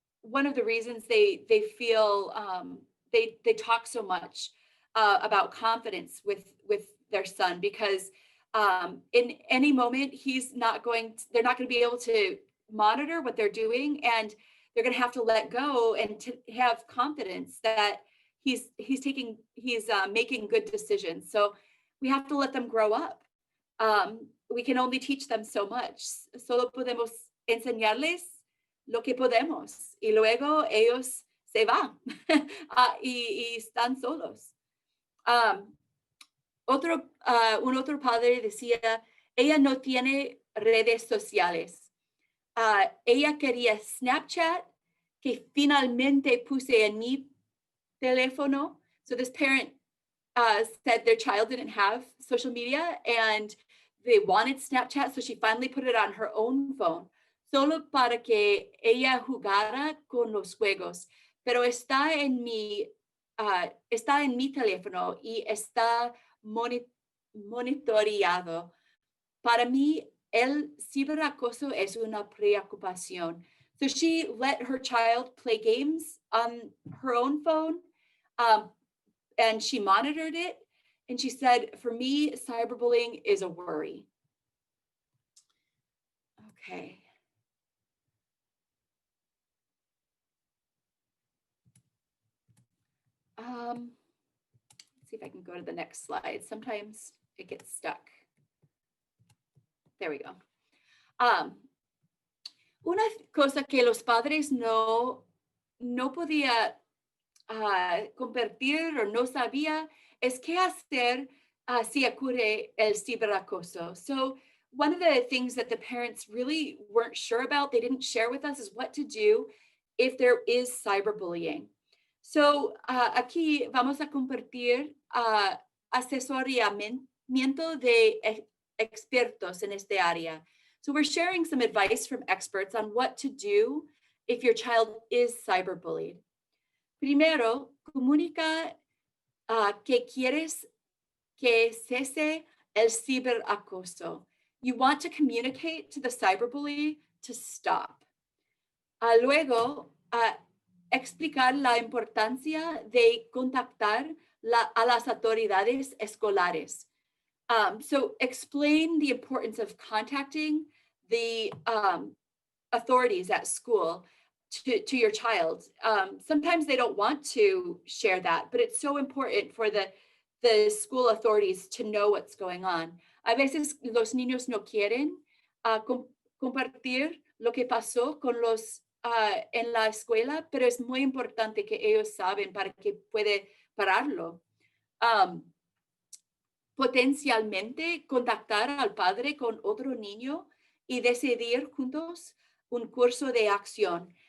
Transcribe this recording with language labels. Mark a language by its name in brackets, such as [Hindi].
[English] one of the reasons they feel they talk so much about confidence with their son, because in any moment they're not going to be able to monitor what they're doing, and they're going to have to let go and to have confidence that he's making good decisions. So we have to let them grow up. We can only teach them so much. [Spanish] Solo podemos enseñarles lo que podemos, y luego ellos se van y están solos. Un otro padre decía, ella no tiene redes sociales. Ella quería Snapchat, que finalmente puse en mi teléfono. [English] So this parent said their child didn't have social media and they wanted Snapchat, so she finally put it on her own phone, [Spanish] solo para que ella jugara con los juegos. Pero está en mi teléfono y está monitoreado. Para mí, el ciberacoso es una preocupación. [English] So she let her child play games on her own phone, and she monitored it. And she said, for me, cyberbullying is a worry. Okay. Let's see if I can go to the next slide. Sometimes it gets stuck. There we go. [Spanish] Una cosa que los padres no podía compartir o no sabía es qué hacer si ocurre el ciberacoso. [English] So one of the things that the parents really weren't sure about, they didn't share with us, is what to do if there is cyberbullying. [Spanish] So aquí vamos a compartir asesoramiento de expertos en este área. [English] So we're sharing some advice from experts on what to do if your child is cyberbullied. [Spanish] Primero, comunica que quieres que cese el ciberacoso. [English] You want to communicate to the cyberbully to stop. [Spanish] Luego, explicar la importancia de contactar a las autoridades escolares. [English] So explain the importance of contacting the authorities at school to your child. Sometimes they don't want to share that, but it's so important for the school authorities to know what's going on. [Spanish] A veces los niños no quieren compartir lo que pasó con los en la escuela, pero es muy importante que ellos saben para que puede pararlo. Potencialmente contactar al padre con otro niño y decidir juntos un curso de acción.